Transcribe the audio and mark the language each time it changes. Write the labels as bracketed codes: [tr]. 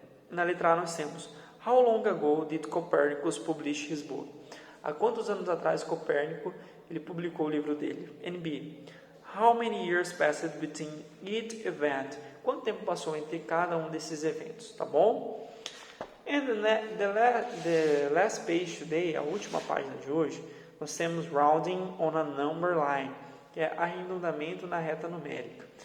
[pt] Na letra A nós temos: [en] How long ago did Copernicus publish his book? [pt] Há quantos anos atrás Copérnico ele publicou o livro dele? [en] NB. How many years passed between each event? [pt] Quanto tempo passou entre cada um desses eventos? Tá bom? [en] And the last page today, [pt] a última página de hoje, nós temos [en] rounding on a number line, [pt] que é arredondamento na reta numérica.